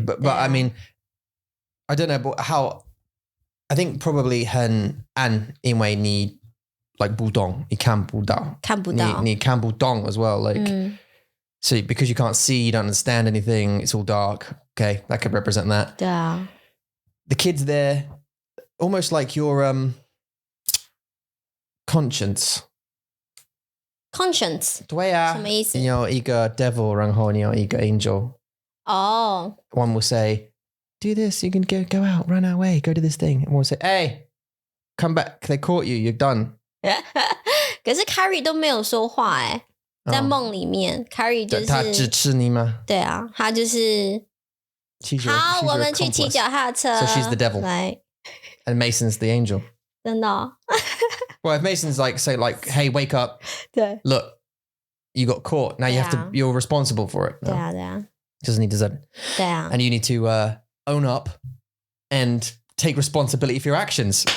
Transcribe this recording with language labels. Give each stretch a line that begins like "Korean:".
English: But I mean, I don't know but how.
Chinese: I think probably 很暗，因为你 like 不懂，你看不到，你看不懂
English: as well. Like, so because you can't see, you don't understand anything. It's all dark. Okay, that could represent that.
Chinese: 对啊。
English: The kids there, almost like your conscience. Conscience
Chinese: 对啊，什么意思？你有一个 devil，然后你有一个 angel. 哦。
English: One will say, do this, you can go out, run away, go to this thing. And one will say, hey, come back, they caught you, you're done.
Chinese: 可是 Carrie 都没有说话在梦里面 Carrie 就是他支持你吗？对啊，他就是好，我们去骑脚踏车。
English: So she's the devil. Right. And Mason's the angel.
Chinese: 真的哦。
English: Well, if Mason's like, say like, hey, wake up.
Chinese: 对
English: Look, you got caught. Now you have to, you're responsible for it.
Chinese: 对啊对啊
English: Doesn't need to.
Chinese: 对啊
English: And you need to own up and take responsibility for your actions.